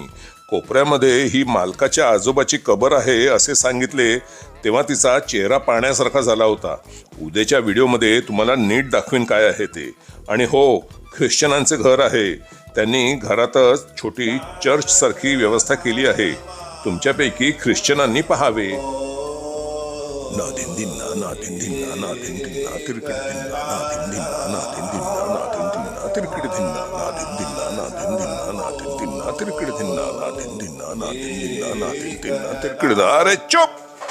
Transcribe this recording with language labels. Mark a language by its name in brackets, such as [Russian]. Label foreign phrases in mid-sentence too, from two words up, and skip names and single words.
[Marathi] कोपऱ्यामध्ये ही मालकाच्या आजोबाची कबर आहे असे सांगितले तेव्हा तिचा चेहरा पाण्यासारखा झाला होता. उद्याच्या व्हिडिओमध्ये तुम्हाला नीट दाखवीन काय आहे ते. आणि हो, ख्रिश्चनांचे घर आहे. त्यांनी घरातच छोटी चर्च सारखी व्यवस्था केली आहे. तुमच्यापैकी ख्रिश्चनांनी पाहावे. ना दिन दिन ना ना दिन दिन ना ना दिन दिन ना तिरकड दिन ना ना दिन दिन ना ना दिन दिन ना ना दिन दिन ना तिरकड दिन ना ना दिन दिन ना ना दिन दिन ना ना दिन दिन ना तिरकड दिन ना ना दिन दिन ना ना दिन दिन ना ना दिन दिन ना तिरकड. अरे चुप.